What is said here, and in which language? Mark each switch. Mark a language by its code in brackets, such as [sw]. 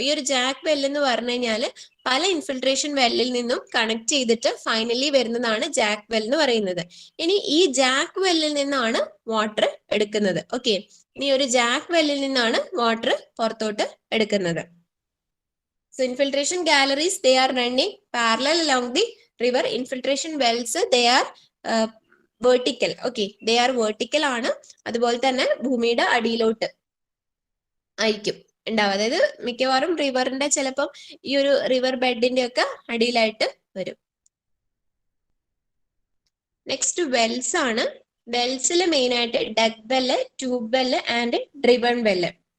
[ml] ഈ ഒരു ജാക്ക് വെല്ല് എന്ന് പറഞ്ഞു കഴിഞ്ഞാല് പല ഇൻഫിൽട്രേഷൻ വെല്ലിൽ നിന്നും കണക്ട് ചെയ്തിട്ട് ഫൈനലി വരുന്നതാണ് ജാക്ക് വെൽ എന്ന് പറയുന്നത്. ഇനി ഈ ജാക്ക് വെല്ലിൽ നിന്നാണ് വാട്ടർ എടുക്കുന്നത്. ഓക്കെ, ഇനി ഒരു ജാക്ക് വെല്ലിൽ നിന്നാണ് വാട്ടർ പുറത്തോട്ട് എടുക്കുന്നത്. [en] So infiltration galleries, they are running parallel along the river. Infiltration wells, they are vertical. Okay, they are vertical ആണ്. [ml] അതുപോലെ തന്നെ ഭൂമിയുടെ അടിയിലോട്ട് ആയിരിക്കും ഉണ്ടാവുക. അതായത് മിക്കവാറും റിവറിന്റെ ചിലപ്പം ഈ ഒരു റിവർ ബെഡിന്റെ ഒക്കെ അടിയിലായിട്ട് വരും. നെക്സ്റ്റ് വെൽസ് ആണ്. വെൽസിൽ മെയിൻ ആയിട്ട് dug well, tube well and driven well.